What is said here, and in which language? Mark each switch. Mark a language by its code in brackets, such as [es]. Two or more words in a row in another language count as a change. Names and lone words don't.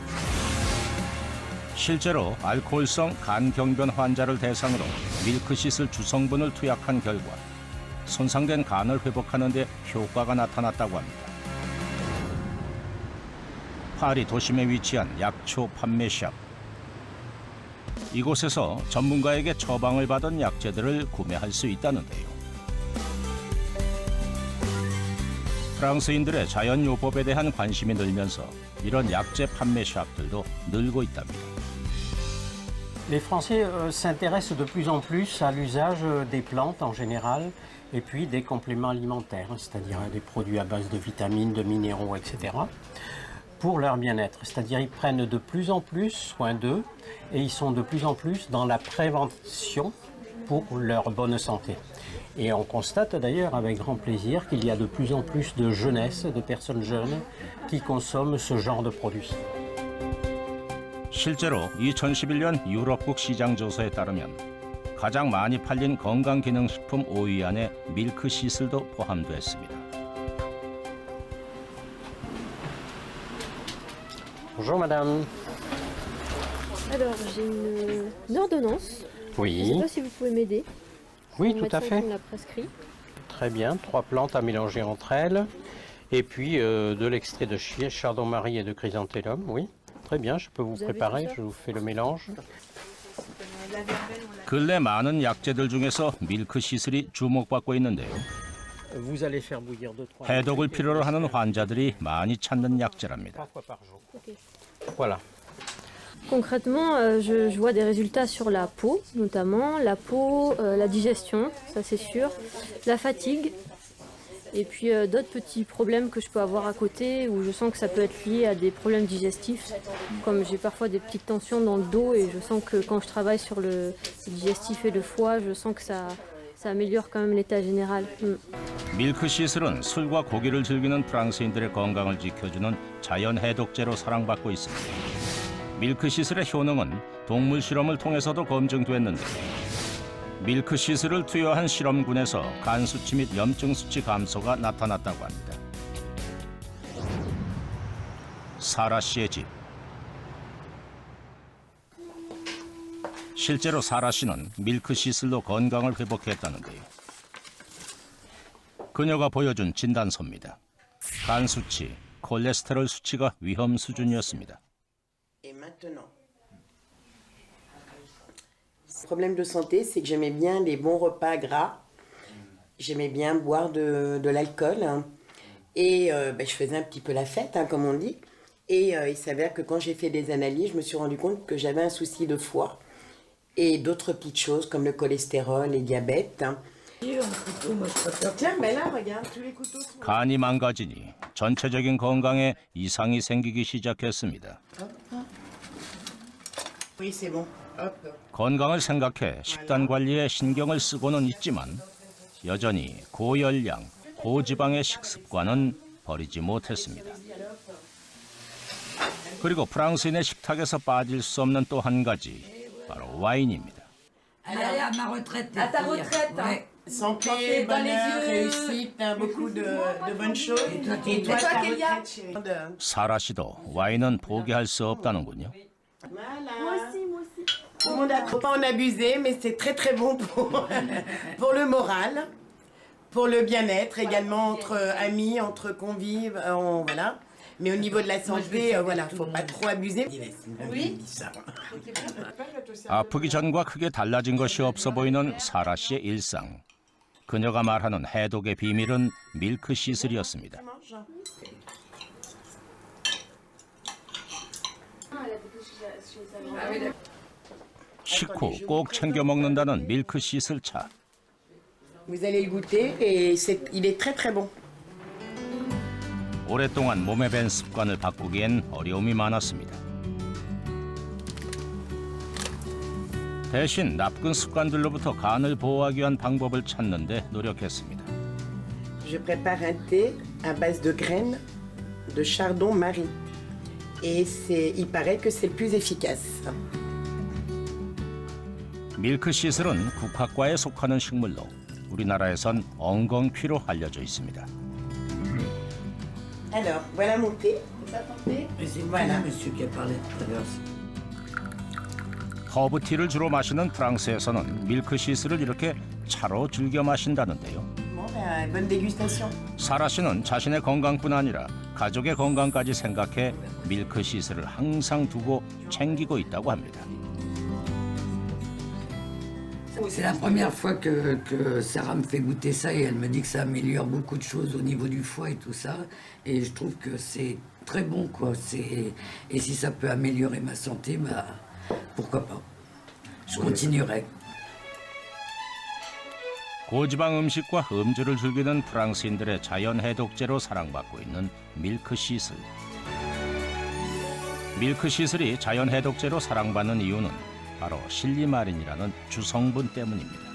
[ko] 실제로 알코올성 간경변 환자를 대상으로 밀크시슬 주성분을 투약한 결과 손상된 간을 회복하는 데 효과가 나타났다고 합니다. 파리 도심에 위치한 약초 판매샵. 이곳에서 전문가에게 처방을 받은 약재들을 구매할 수 있다는데요. 프랑스인들의 자연요법에 대한 관심이 늘면서 이런 약재 판매샵들도 늘고 있답니다. [fr] Les Français s'intéressent de plus en plus à l'usage des plantes en général et puis des compléments alimentaires, c'est-à-dire des produits à base de vitamines, de minéraux, etc. pour leur bien-être. C'est-à-dire ils prennent de plus en plus soin d'eux et ils sont de plus en plus dans la prévention pour leur bonne santé. Et on constate d'ailleurs avec grand plaisir qu'il y a de plus en plus de jeunesse, de personnes jeunes qui consomment ce genre de produits. [ko] 실제로 2011년 유럽국 시장 조사에 따르면 가장 많이 팔린 건강기능식품 5위 안에 밀크시슬도 포함됐습니다. [fr] Bonjour madame. Alors, j'ai une ordonnance. Je ne Oui, sais pas si vous pouvez m'aider. oui Mon tout à médecin fait. qui me l'a prescrit. Très bien, 3 plantes à mélanger entre elles. Et puis de l'extrait de chardon-marie et de chrysanthellum, oui. Très bien, je peux vous Vous avez préparer, tout ça je vous fais le mélange. [ko] 근래 많은 약재들 중에서 밀크시슬이 주목받고 있는데요. [fr] Vous allez faire bouillir 2-3 [ko] 해독을 필요로 하는 환자들이 많이 찾는 약재랍니다. [fr] 3 fois par jour. Ok. Voilà. Concrètement, je vois des résultats sur la peau, notamment la peau, la digestion, ça c'est sûr, la fatigue, et puis d'autres petits problèmes que je peux avoir à côté où je sens que ça peut être lié à des problèmes digestifs, comme j'ai parfois des petites tensions dans le dos et je sens que quand je travaille sur le digestif et le foie, je sens que ça améliore quand même l'état général. [ko] 밀크시슬은 술과 고기를 즐기는 프랑스인들의 건강을 지켜주는 자연 해독제로 사랑받고 있습니다. 밀크시슬의 효능은 동물 실험을 통해서도 검증됐는데 밀크시슬을 투여한 실험군에서 간 수치 및 염증 수치 감소가 나타났다고 합니다. 사라 씨의 집. 실제로 사라 씨는 밀크시슬로 건강을 회복했다는데요. 그녀가 보여준 진단서입니다. 간 수치, 콜레스테롤 수치가 위험 수준이었습니다. [fr] Et maintenant, le problème de santé, c'est que j'aimais bien les bons repas gras. J'aimais bien boire de l'alcool. Hein. Et je faisais un petit peu la fête, hein, comme on dit. Et il s'avère que quand j'ai fait des analyses, je me suis rendu compte que j'avais un souci de foie. Et d'autres petites choses comme le cholestérol et le diabète. Hein. Tiens, mais là, regarde, tous les couteaux sont... [ko] 간이 망가지니 전체적인 건강에 이상이 생기기 시작했습니다. [fr] Oui, c'est bon. Hop. [ko] 건강을 생각해 식단 관리에 신경을 쓰고는 있지만 여전히 고열량, 고지방의 식습관은 버리지 못했습니다. 그리고 프랑스인의 식탁에서 빠질 수 없는 또 한 가지, 바로 와인입니다. [fr] Allez, à ma retraite. À ta retraite, hein. Ouais. Santé, bonheur, réussite, beaucoup de bonnes choses. Et toi, Kélia? [ko] 사라 씨도 와인은 포기할 수 없다는군요. [fr] Voilà. Tout le monde a trop pas en abuser, mais c'est très très bon pour le moral, pour le bien-être également entre amis, entre convives, voilà. Mais au niveau de la santé, voilà, faut pas trop abuser. Oui. [ko] 아프기 전과 크게 달라진 것이 없어 보이는 사라 씨의 일상. 그녀가 말하는 해독의 비밀은 밀크 시슬이었습니다. 식후 꼭 챙겨 먹는다는 밀크 시슬차. [fr] Vous allez le goûter et il est très très bon. [ko] 오랫동안 몸에 밴 습관을 바꾸기엔 어려움이 많았습니다. 대신 나쁜 습관들로부터 간을 보호하기 위한 방법을 찾는 데 노력했습니다. [fr] Je prépare un thé à base de graines de chardon marie. Et il paraît que c'est le plus efficace. [ko] 밀크 시슬은 국화과에 속하는 식물로 우리나라에선 엉겅퀴로 알려져 있습니다. [fr] Alors, voilà mon thé. Voilà, monsieur qui a parlé tout à l'heure. [ko] 허브티를 주로 마시는 프랑스에서는 밀크 시슬을 이렇게 차로 즐겨 마신다는데요. [fr] Bon, bonne dégustation. [ko] 사라 씨는 자신의 건강뿐 아니라 가족의 건강까지 생각해 밀크 시슬을 항상 두고 챙기고 있다고 합니다. [fr] C'est la première fois que Sarah me fait goûter ça et elle me dit que ça améliore beaucoup de choses au niveau du foie et tout ça. Et je trouve que c'est très bon, quoi. Et si ça peut améliorer ma santé, bah, pourquoi pas. Je continuerai. [ko] 고지방 음식과 음주를 즐기는 프랑스인들의 자연 해독제로 사랑받고 있는 밀크 시슬. 밀크 시슬이 자연 해독제로 사랑받는 이유는 바로 실리마린이라는 주성분 때문입니다.